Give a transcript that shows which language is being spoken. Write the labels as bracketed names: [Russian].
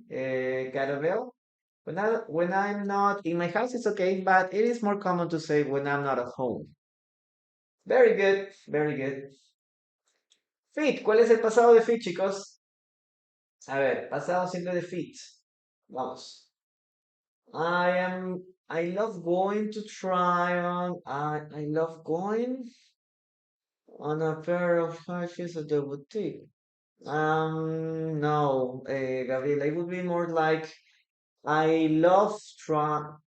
[English] Carabel. When I'm not in my house, it's okay, but it is more common to say when I'm not at home. Very good, very good. [Spanish] Fit, ¿cuál es el pasado de fit, chicos? A ver, pasado simple de fit. Vamos. [English] I love going to try on, I love going on a pair of high heels at the boutique. No, Gabriela, it would be more like I love try.